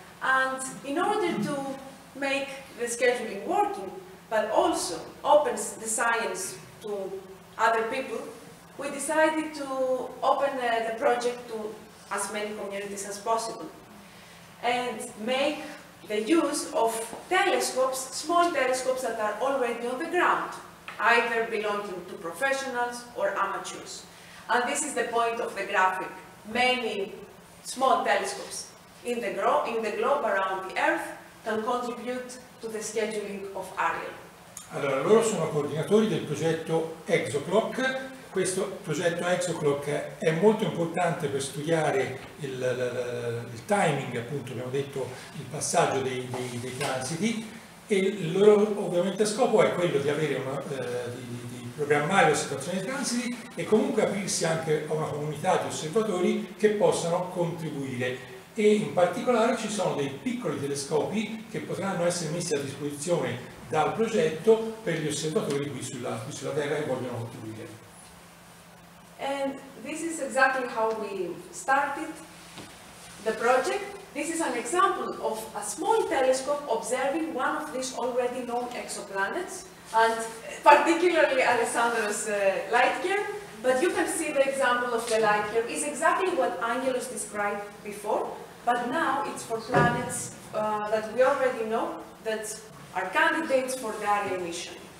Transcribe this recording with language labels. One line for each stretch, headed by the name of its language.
English: And in order to make the scheduling working, but also opens the science to other people, we decided to open the project to as many communities as possible and make the use of telescopes, small telescopes that are already on the ground, either belonging to professionals or amateurs. And this is the point of the graphic. Many small telescopes in the globe around the Earth can contribute to the scheduling of Ariel.
Italian: Allora, loro sono coordinatori del progetto ExoClock. Questo progetto ExoClock è molto importante per studiare il timing, appunto abbiamo detto il passaggio dei transiti, e il loro ovviamente scopo è quello di avere di programmare l'osservazione dei transiti e comunque aprirsi anche a una comunità di osservatori che possano contribuire, e in particolare ci sono dei piccoli telescopi che potranno essere messi a disposizione dal progetto per gli osservatori qui sulla Terra che vogliono contribuire.
English: And this is exactly how we started the project. This is an example of a small telescope observing one of these already known exoplanets, and particularly Alessandro's light year. But you can see the example of the light year is exactly what Angelos described before, but now it's for planets that we already know that are candidates for the Ariel mission.